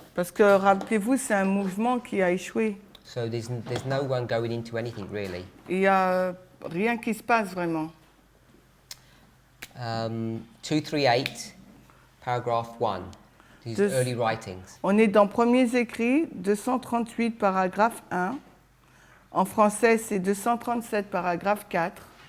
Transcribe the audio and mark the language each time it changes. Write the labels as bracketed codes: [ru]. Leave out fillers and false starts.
[fr] Parce que, rappelez-vous, c'est un mouvement qui a échoué. [en] So there's no one going into anything, really. [fr] Il n'y a rien qui se passe vraiment. [en] 238, paragraph 1. These early writings. [fr] On est dans Premiers écrits, 238, paragraphe 1. En français, c'est 237, paragraphe 4.